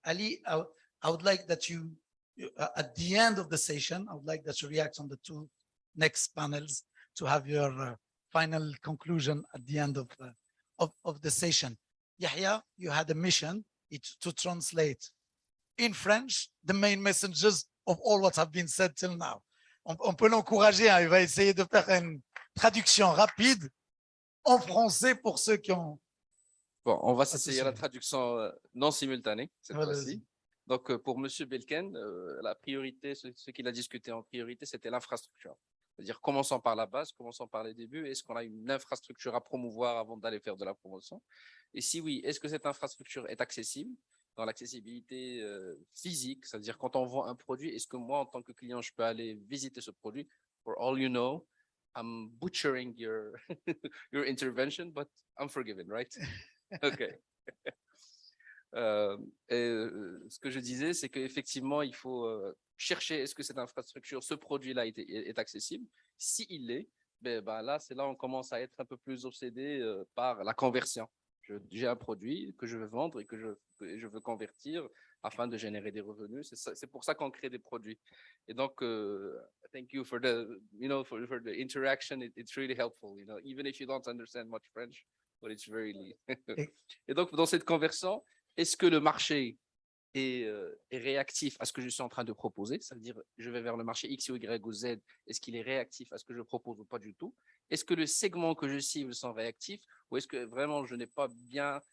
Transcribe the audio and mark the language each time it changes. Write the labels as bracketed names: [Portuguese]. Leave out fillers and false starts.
[English] Ali, I would like that you, at the end of the session, I would like that you react on the 2 next panels to have your final conclusion at the end of the session. Yahya, you had a mission to translate in French the main messages of all what have been said till now. [French] On peut l'encourager, il va essayer de faire une traduction rapide en français pour ceux qui ont... Bon, on va s'essayer la traduction non simultanée cette fois-ci. Donc, pour Monsieur Belken, la priorité, ce qu'il a discuté en priorité, c'était l'infrastructure. C'est-à-dire, commençons par la base, commençons par les débuts. Est-ce qu'on a une infrastructure à promouvoir avant d'aller faire de la promotion? Et si oui, est-ce que cette infrastructure est accessible? Dans l'accessibilité physique, c'est-à-dire quand on vend un produit, est-ce que moi, en tant que client, je peux aller visiter ce produit? [English] For all you know, I'm butchering your your intervention, but I'm forgiven, right? Okay. [French] Ce que je disais, c'est qu'effectivement, il faut chercher est-ce que cette infrastructure, ce produit-là est accessible. S'il l'est, ben là, c'est là où on commence à être un peu plus obsédé par la conversion. J'ai un produit que je veux vendre et que je veux convertir afin de générer des revenus. C'est pour ça qu'on crée des produits. Et donc, [English] thank you for the, for the interaction. It's really helpful, even if you don't understand much French, but it's really. [French] Et donc, dans cette conversion, est-ce que le marché est réactif à ce que je suis en train de proposer? Ça veut dire, je vais vers le marché X, Y ou Z. Est-ce qu'il est réactif à ce que je propose ou pas du tout? Est-ce que le segment que je cible sont réactifs ou est-ce que vraiment je n'ai pas bien